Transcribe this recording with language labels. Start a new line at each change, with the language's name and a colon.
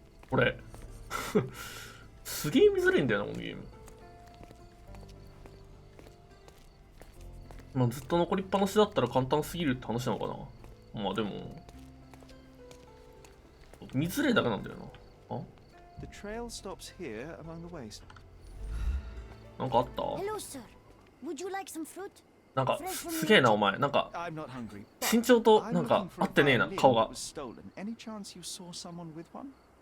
Japanese: これ。すげえ見づらいんだよな、このゲーム。まあずっと残りっぱなしだったら簡単すぎるって話なのかな。まあでも、見づらいだけなんだよな。
English: The trail stops here among the waste.
Japanese: なんかあった
English: Hello, sir. Would you like some fruit?
Japanese: なんかすげえなお前。なんか
English: I'm not hungry.
Japanese: 身長となんか合ってねえな顔が。
English: Any chance you saw someone with one?